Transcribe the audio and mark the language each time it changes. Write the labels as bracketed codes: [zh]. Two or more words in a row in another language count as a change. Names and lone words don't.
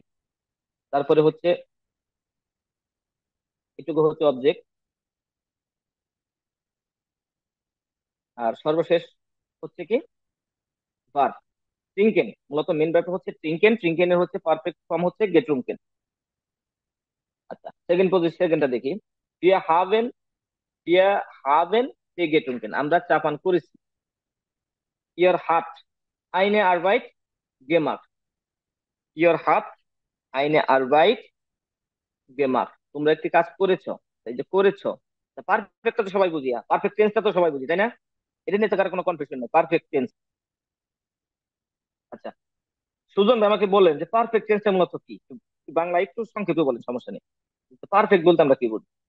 [bn] তারপরে হচ্ছে এটুকু হচ্ছে অবজেক্ট। আর সর্বশেষ হচ্ছে কি ভার্ব, ট্রিঙ্কেন। মূলত [en] main verb [bn] হচ্ছে ট্রিঙ্কেন, ট্রিঙ্কেনের হচ্ছে [en] perfect form [bn] হচ্ছে গেট্রুঙ্কেন। আচ্ছা, [en] second position, [bn] সেকেন্ডটা দেখি। [de] wir haben wir haben Tee getrunken, [bn] আমরা চা পান করেছি। [de] ihr habt eine Arbeit gemacht, ihr habt eine Arbeit gemacht, [bn] তোমরা একটি কাজ করেছো। এই যে করেছো, পারফেক্টটা তো সবাই বুঝি, [en] perfect tenseটা [bn] তো সবাই বুঝি, তাই না? এটা নিয়ে তো কারো কোনো কনফিউশন নেই, [en] perfect tense. [bn] আচ্ছা, সুজন ভাই আমাকে বলেন যে [en] perfect tenseটা [bn] মূলত কি, বাংলা একটু সংক্ষেপে বলেন, সমস্যা নেই। পারফেক্ট বলতে আমরা কি বুঝি?